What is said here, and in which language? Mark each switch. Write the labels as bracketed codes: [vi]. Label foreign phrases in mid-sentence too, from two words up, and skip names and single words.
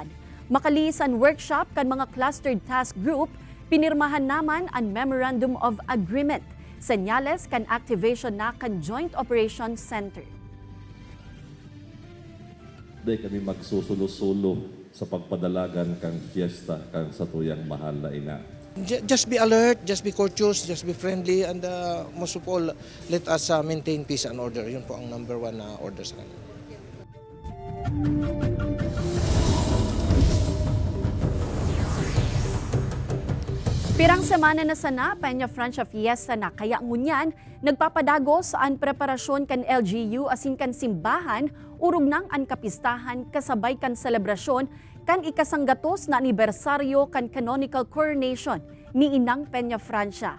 [bik] Makaliis ang workshop kan mga [en] clustered task group, [bik] pinirmahan naman ang Memorandum of Agreement. Senyales kan activation na kan Joint Operations Center. Dahil kami magsusulo-sulo sa pagpadalagan kang fiesta kang sa tuyang mahal na ina. [en] Just be alert, just be courteous, just be friendly, and most of all, let us maintain peace and order. [tl] Yun po ang number one order sa kanila. [bik] Pirang semana na sana Peña Francia Fiesta na kaya ngunyan nagpapadagos ang preparasyon kan LGU asin kan simbahan urog nang ang kapistahan kasabay kan selebrasyon kan ikasanggatos na anibersaryo kan [en] canonical coronation [bik] ni Inang Peña Francia.